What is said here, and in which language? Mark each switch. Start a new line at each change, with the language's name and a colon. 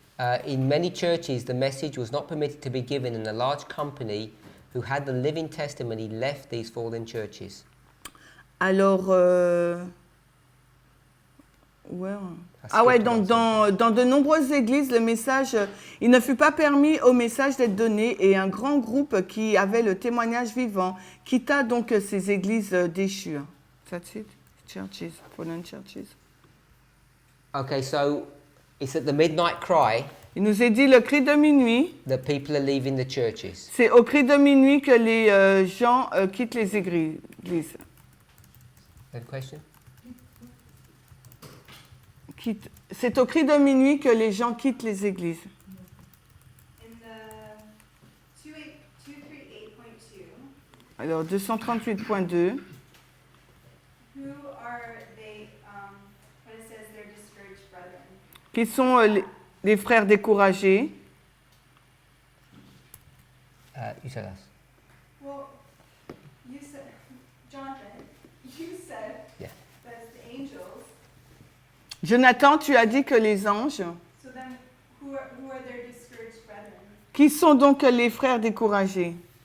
English: In many churches, the message was not permitted to be given, and a large company who had the living testimony left these fallen churches.
French: Alors, donc dans de nombreuses églises, le message, il ne fut pas permis au message d'être donné et un grand groupe qui avait le témoignage vivant quitta donc ces églises déchues.
English: That's it? Churches, fallen churches. Okay, so it's at the midnight cry.
French: Il nous est dit le cri de minuit.
English: That people are leaving the churches.
French: C'est au cri de minuit que les gens quittent les églises.
English: Any question?
French: C'est au cri de minuit que les gens quittent les églises.
English: In the 238.2.
French: Alors 238.2.
English: Who are they? When it says they're discouraged brethren.
French: Qui sont les frères découragés?
English: You tell us. Well, you said, Jonathan, you said that it's the angels.
French: Jonathan, tu as dit que les anges.
English: So then, who are their discouraged brethren?
French: Qui sont donc les frères découragés?